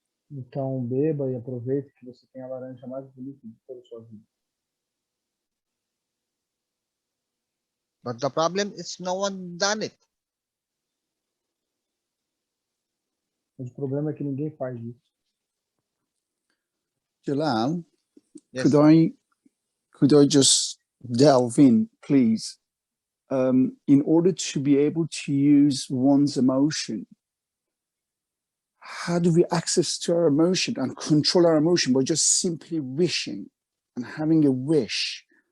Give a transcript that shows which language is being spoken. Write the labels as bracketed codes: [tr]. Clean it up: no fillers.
[pt] Então, beba e aproveite que você tem a laranja mais bonita de toda a sua vida. [en] But the problem is no one done it. [pt] Mas o problema é que ninguém faz isso. [en] Jalal, Yes. could I just delve in, please? In order to be able to use one's emotion, how do we access to our emotion and control our emotion by just simply wishing and having a wish?